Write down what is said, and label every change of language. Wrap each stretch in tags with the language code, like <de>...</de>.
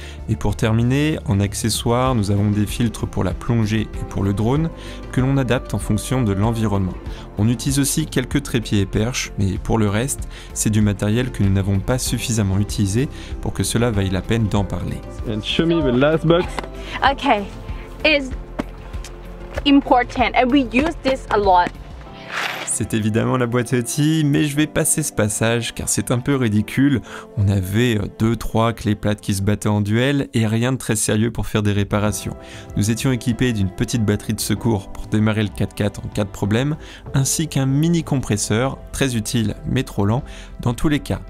<fr>Et pour terminer, en accessoires, nous avons des filtres pour la plongée et pour le drone que l'on adapte en fonction de l'environnement. On utilise aussi quelques trépieds et perches, mais pour le reste, c'est du matériel que nous n'avons pas suffisamment utilisé pour que cela vaille la peine d'en parler.</fr> <en>And show me the last box. Okay, it's important and we use this a lot.</en> <fr>C'est évidemment la boîte à outils, mais je vais passer ce passage car c'est un peu ridicule. On avait 2-3 clés plates qui se battaient en duel et rien de très sérieux pour faire des réparations. Nous étions équipés d'une petite batterie de secours pour démarrer le 4x4 en cas de problème, ainsi qu'un mini compresseur, très utile mais trop lent dans tous les cas.</fr>